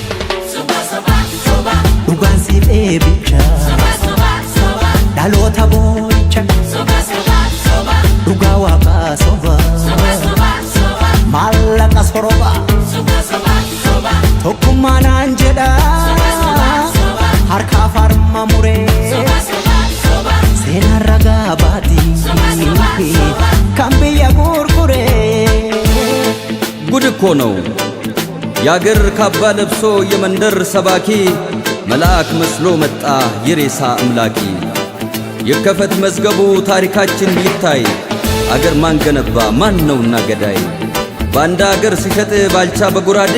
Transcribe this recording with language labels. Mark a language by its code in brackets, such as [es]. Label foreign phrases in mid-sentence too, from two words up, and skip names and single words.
[om] Dhugaan siif eebicha dhaloota boo'icha dhugaa waaqaa soba maallaqa soroba tokkummaanaan jedha harka farma muree seenaan ragaa baatii kan biyya gurguree [am] ጉድ እኮ ነው ያገር ካባ ለብሶ የመንደር ሰባኪ መልአክ መስሎ መጣ የሬሳ አምላኪ የከፈት መዝገቡ ታሪካችን ይታይ አገር ማን ገነባ ማን ነውና ገዳይ ባንዳ አገር ሲሸጥ ባልቻ በጉራዴ